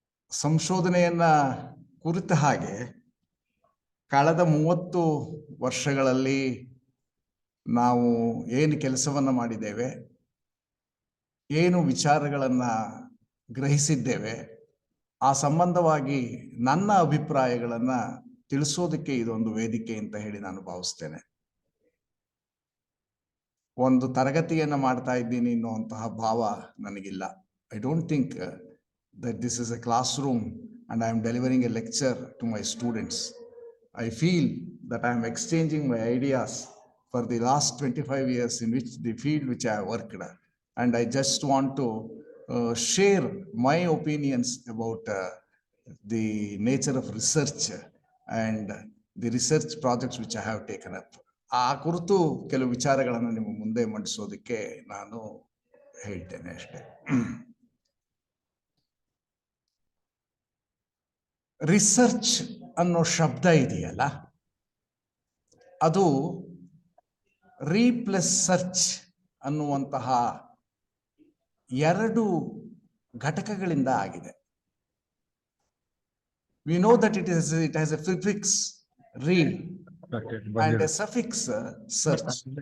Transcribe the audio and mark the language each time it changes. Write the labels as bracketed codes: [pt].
[kn] ಸಂಶೋಧನೆಯನ್ನ ಕುರಿತ ಹಾಗೆ ಕಳೆದ 30 ವರ್ಷಗಳಲ್ಲಿ ನಾವು ಏನು ಕೆಲಸವನ್ನ ಮಾಡಿದ್ದೇವೆ, ಏನು ವಿಚಾರಗಳನ್ನ ಗ್ರಹಿಸಿದ್ದೇವೆ, ಆ ಸಂಬಂಧವಾಗಿ ನನ್ನ ಅಭಿಪ್ರಾಯಗಳನ್ನ ತಿಳಿಸೋದಕ್ಕೆ ಇದೊಂದು ವೇದಿಕೆ ಅಂತ ಹೇಳಿ ನಾನು ಭಾವಿಸ್ತೇನೆ. ಒಂದು ತರಗತಿಯನ್ನ ಮಾಡ್ತಾ ಇದ್ದೀನಿ ಅನ್ನುವಂತಹ ಭಾವ ನನಗಿಲ್ಲ. [en] I don't think that this is a classroom and I am delivering a lecture to my students. I feel that I am exchanging my ideas for the last 25 years in which the field which I have worked, and I just want to share my opinions about the nature of research and the research projects which I have taken up. [kn] ಆ ಕುರಿತು ಕೆಲವು ವಿಚಾರಗಳನ್ನು ನಿಮ್ಮ ಮುಂದೆ ಮಂಡಿಸೋದಕ್ಕೆ ನಾನು ಹೇಳ್ತೇನೆ ಅಷ್ಟೇ. Research ಅನ್ನೋ ಶಬ್ದ ಇದೆಯಲ್ಲ, ಅದು ರೀ ಪ್ಲಸ್ ಸರ್ಚ್ ಅನ್ನುವಂತಹ 2 ಘಟಕಗಳಿಂದ ಆಗಿದೆ. [en] We know that it has a prefix re and a suffix search.